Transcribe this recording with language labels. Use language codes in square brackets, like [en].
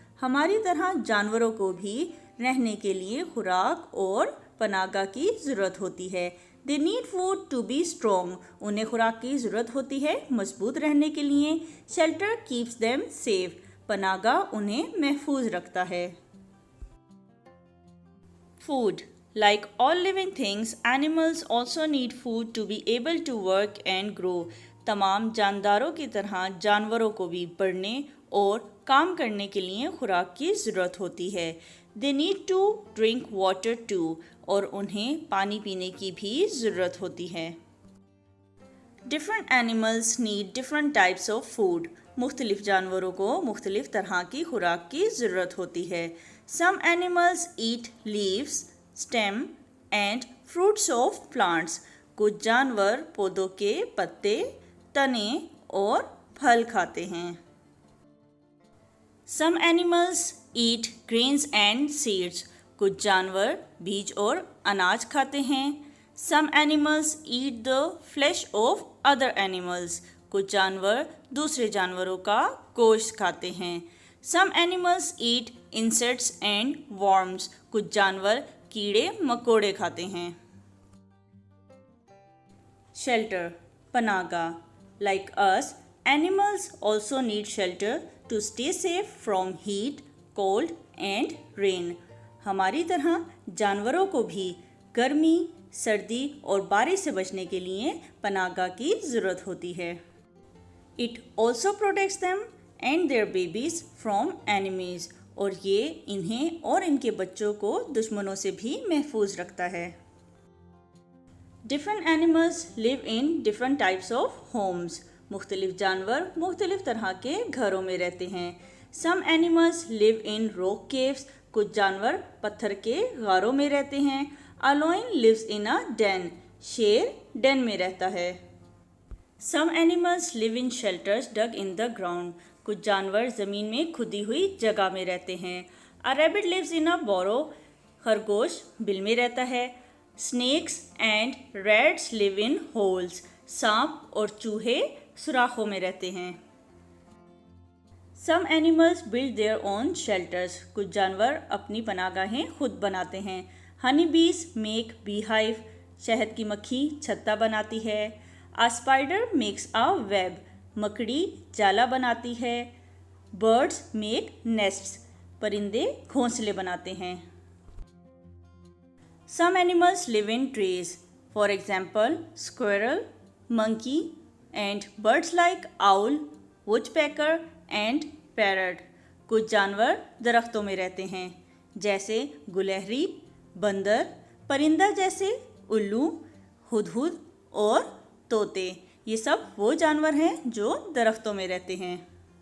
[hi] हमारी तरह जानवरों को भी रहने के लिए खुराक और पनाहगाह की ज़रूरत होती है। [en] they need food to be strong, [hi] उन्हें खुराक की ज़रूरत होती है मजबूत रहने के लिए। [en] shelter keeps them safe, [hi] पनाहगाह उन्हें महफूज रखता है। [en] Food, like all living things, animals also need food to be able to work and grow. [hi] तमाम जानदारों की तरह जानवरों को भी बढ़ने और काम करने के लिए खुराक की ज़रूरत होती है। [en] They need to drink water too, [hi] और उन्हें पानी पीने की भी ज़रूरत होती है। [en] Different animals need different types of food. [hi] मुख्तलिफ जानवरों को मुख्तलिफ तरह की खुराक की ज़रूरत होती है। [en] Some animals eat leaves, stem and fruits of plants. [hi] कुछ जानवर पौधों के पत्ते, तने और फल खाते हैं। [en] Some animals eat grains and seeds. [hi] कुछ जानवर बीज और अनाज खाते हैं। [en] Some animals eat the flesh of other animals. [hi] कुछ जानवर दूसरे जानवरों का गोश्त खाते हैं। [en] Some animals eat insects and worms. [hi] कुछ जानवर कीड़े मकोड़े खाते हैं। [en] Shelter, पनाहगाह, like us, animals also need shelter to stay safe from heat, cold and rain. [hi] हमारी तरह जानवरों को भी गर्मी, सर्दी और बारिश से बचने के लिए पनाहगाह की ज़रूरत होती है। [en] It also protects them and their babies from enemies. [hi] और ये इन्हें और इनके बच्चों को दुश्मनों से भी महफूज रखता है। [en] Different animals live in different types of homes. [hi] मुख्तलिफ जानवर मुख्तलिफ तरह के घरों में रहते हैं। [en] Some animals live in rock caves. [hi] कुछ जानवर पत्थर के गारों में रहते हैं। [en] A lion lives in a den. [hi] शेर डेन में रहता है। [en] Some animals live in shelters dug in the ground. [hi] कुछ जानवर ज़मीन में खुदी हुई जगह में रहते हैं। [en] A rabbit lives in a burrow. [hi] खरगोश बिल में रहता है। [en] Snakes and rats live in holes. [hi] सांप और चूहे सुराखों में रहते हैं। [en] Some animals build their own shelters. [hi] कुछ जानवर अपनी पनाहगाहें खुद बनाते हैं। [en] Honey bees make beehive. [hi] शहद की मक्खी छत्ता बनाती है। [en] A spider makes a web. [hi] मकड़ी जाला बनाती है। [en] Birds make nests. [hi] परिंदे घोंसले बनाते हैं। [en] Some animals live in trees. For example, squirrel, monkey and birds like owl, woodpecker and parrot. [hi] कुछ जानवर दरख्तों में रहते हैं, जैसे गुलहरी, बंदर, परिंदा जैसे उल्लू, हुदहुद और तोते। ये सब वो जानवर हैं जो दरख्तों में रहते हैं।